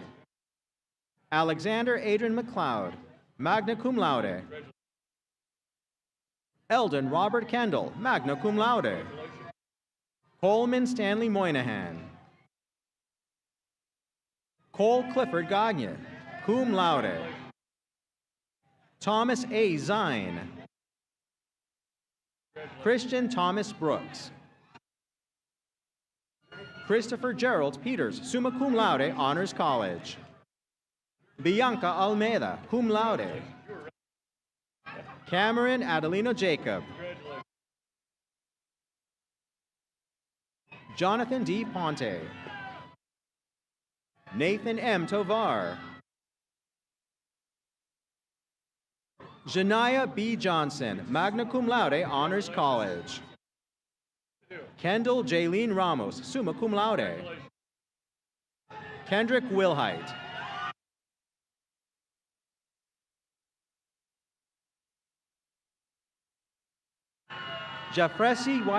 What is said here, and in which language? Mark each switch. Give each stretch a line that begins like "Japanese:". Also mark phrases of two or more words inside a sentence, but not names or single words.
English: Alexander Adrian McLeod,
Latin: magna cum laude.
English: Eldon Robert Kendall,
Latin: magna cum laude.
English: Coleman Stanley Moynihan. Cole Clifford Gagne,
Latin: cum laude.
English: Thomas A. Zine. Christian Thomas Brooks. Christopher Gerald Peters,
Latin: summa cum laude, Honors College.
English: Bianca Almeida,
Latin: cum laude.
English: Cameron Adelino Jacob. Jonathan D. Ponte. Nathan M. Tovar. Janaya B. Johnson,
Latin: magna cum laude,
English: Honors College. Kendall Jaylene Ramos,
Latin: summa cum laude.
English: Kendrick Wilhite. Jafresi Y.